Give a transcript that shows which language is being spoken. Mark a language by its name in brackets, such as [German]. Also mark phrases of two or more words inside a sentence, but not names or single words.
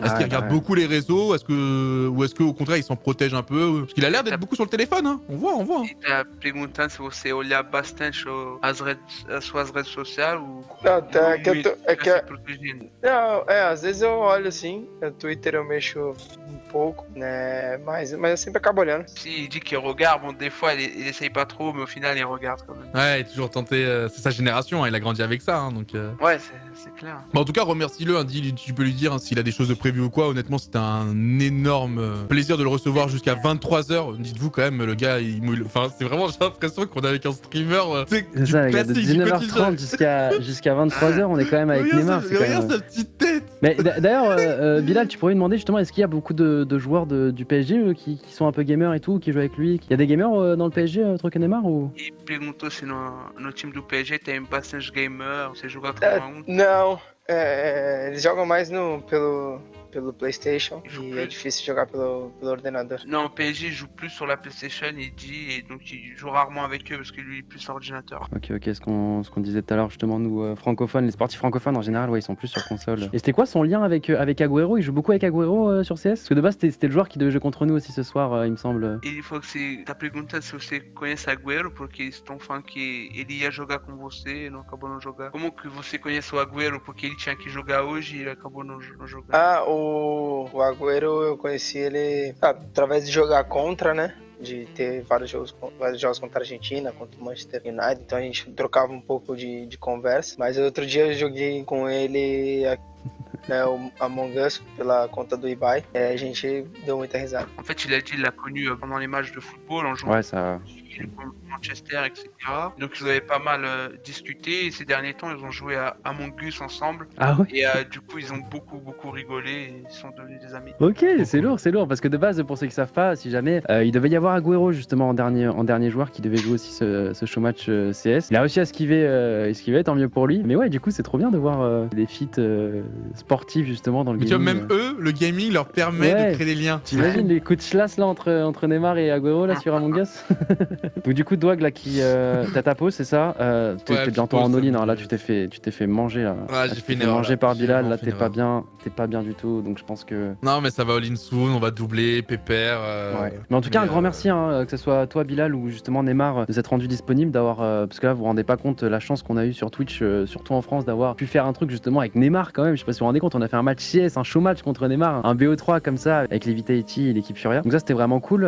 [French] Est-ce Ouais, qu'il regarde ouais. beaucoup les réseaux? Ou est-ce qu'au contraire il s'en protège un peu? Parce qu'il a l'air d'être beaucoup sur le téléphone, hein. On voit. Hein. [Portuguese] E tá perguntando se você olhar bastante as suas redes sociais ou. Não, tá, é que eu tô, é que, se protegendo. não, às vezes eu olho assim, no Twitter eu mexo um pouco, né, mas eu sempre acabo olhando. [French] Si il dit qu'il regarde, bon, des fois il essaye pas trop, mais au final il regarde quand même. Ouais, il est toujours tenté. C'est sa génération, hein, il a grandi avec ça, hein, donc. Ouais, c'est clair. Bon, en tout cas, remercie-le. Hein, tu peux lui dire hein, s'il a des choses de prévues ou quoi. Honnêtement, c'était un énorme plaisir de le recevoir jusqu'à 23h. Dites-vous quand même, le gars, enfin, c'est vraiment, j'ai l'impression qu'on est avec un streamer. Tu sais, C'est ça, les gars, de classique, du quotidien. 19h30 jusqu'à 23h, on est quand même avec Neymar. c'est quand même- Regarde sa petite tête. Mais d'ailleurs, Bilal, tu pourrais lui demander justement, est-ce qu'il y a beaucoup de joueurs du PSG qui sont un peu gamers et tout, qui jouent avec lui? Il y a des gamers dans le PSG, autre que Neymar ou? [Portuguese] E perguntou se no time do PSG tem bastante gamer, você joga com Não, eles jogam mais pelo PlayStation e é difícil jogar pelo ordenador. [French] Non, PSG joue plus sur la PlayStation, il dit, et donc il joue rarement avec eux parce que lui il est plus sur ordinateur. Ok, ce qu'on disait tout à l'heure, justement, nous, francophones, les sportifs francophones en général, ouais, ils sont plus sur console. Et c'était quoi son lien avec Agüero? Il joue beaucoup avec Agüero sur CS? Parce que de base, c'était le joueur qui devait jouer contre nous aussi ce soir, il me semble. [Portuguese] Ele falou que você tá perguntando se você conhece Agüero, porque eles estão falando que ele ia jogar com você e não acabou não jogar. Como que você conhece o Agüero? Porque ele tinha que jogar hoje e ele acabou não jogando. Ah, o Agüero eu conheci ele através de jogar contra, né? De ter vários jogos contra a Argentina, contra o Manchester United, então a gente trocava um pouco de conversa. Mas outro dia eu joguei com ele né, o Among Us pela conta do Ibai, e a gente deu muita risada. [French] En fait, il a dit qu'il l'a connu pendant les matchs de football en jouant Ouais, ça. contre Manchester, etc. Donc ils avaient pas mal discuté et ces derniers temps ils ont joué à Among Us ensemble Ah ouais? et du coup ils ont beaucoup rigolé et ils sont devenus des amis. Ok, c'est lourd, parce que de base, pour ceux qui savent pas, si jamais, il devait y avoir Agüero justement en dernier joueur qui devait jouer aussi ce [English] show match [French] CS. Il a réussi à esquiver, tant mieux pour lui. Mais ouais, du coup, c'est trop bien de voir des feats sportifs justement dans le Mais tu vois, gaming. même eux, le gaming leur permet Ouais. de créer des liens. T'imagines les coups de chlasse là entre Neymar et Agüero là sur Among Us? Donc du coup, Dwag là qui t'as ta pause, c'est ça? T'es Ouais, bientôt petite en pause, all-in, ça hein, là me- tu t'es fait manger là. Ouais, Là, j'ai tu fait t'es une erreur, manger là. par J'ai Bilal, vraiment là fait t'es une pas erreur. bien du tout, donc je pense que... Non, mais ça va [English] all-in soon, [French] on va doubler, pépère. Ouais. Mais en tout cas, un mais, grand merci, hein, que ce soit toi, Bilal, ou justement Neymar, de s'être rendu disponible, d'avoir. Parce que là, vous vous rendez pas compte la chance qu'on a eu sur Twitch, surtout en France, d'avoir pu faire un truc justement avec Neymar quand même. Je sais pas si vous vous rendez compte. compte, on a fait un match CS, un [English] show match [French] contre Neymar, un BO3 comme ça, avec les Vitality et l'équipe Furia. Donc ça, c'était vraiment cool.